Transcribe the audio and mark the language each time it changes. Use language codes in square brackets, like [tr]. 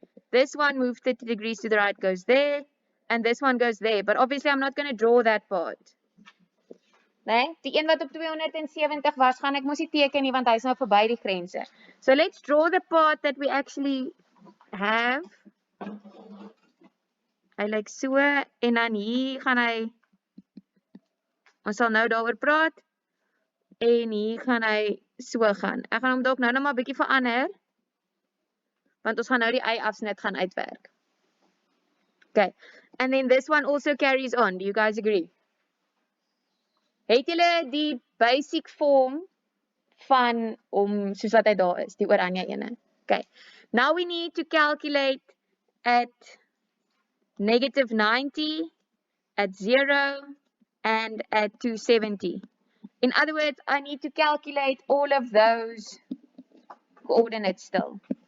[en] This one move 30 degrees to the right goes there. And this one goes there. But obviously I'm not going to draw that part. Nee? [af] Die een wat op 270 was, gaan ek mos nie teken nie, want hy is nou verby die grense. [en] So let's draw the part that we actually have. [af] Hy lyk so, en dan hier gaan hy, ons sal nou daaroor praat, en hier gaan hy so gaan. Ek gaan hom dalk nou maar 'n bietjie verander, want ons gaan nou die y-afsnit gaan uitwerk. [en] Okay, and then this one also carries on. Do you guys agree? [af] Het julle die basic form van om soos wat hy daar is, die oranje ene? [en] Okay, now we need to calculate at -90, at 0, and at 270. In other words, I need to calculate all of those coordinates still.